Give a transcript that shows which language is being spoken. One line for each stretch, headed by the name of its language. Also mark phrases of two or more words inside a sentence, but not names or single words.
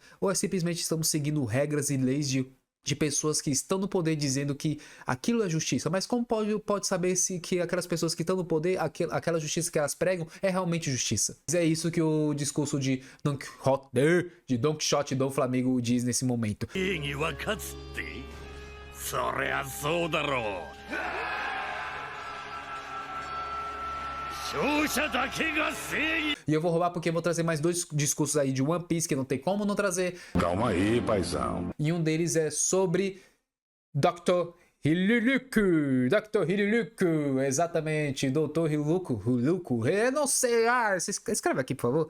Portuguese: Ou é simplesmente estamos seguindo regras e leis de pessoas que estão no poder dizendo que aquilo é justiça? Mas como pode saber se que aquelas pessoas que estão no poder, aquela justiça que elas pregam é realmente justiça? É isso que o discurso de Don Quixote do Flamengo diz nesse momento.
Japanese: 正義は勝つって、そりゃそうだろう。勝者だけが正義。
Portuguese: E eu vou roubar porque eu vou trazer mais dois discursos aí de One Piece que não tem como não trazer. Calma aí, paizão. E um deles é sobre Dr. Hiruruku. Dr. Hiruruku, exatamente. Dr. Hiruruku. Eu não sei. Escreve aqui, por favor.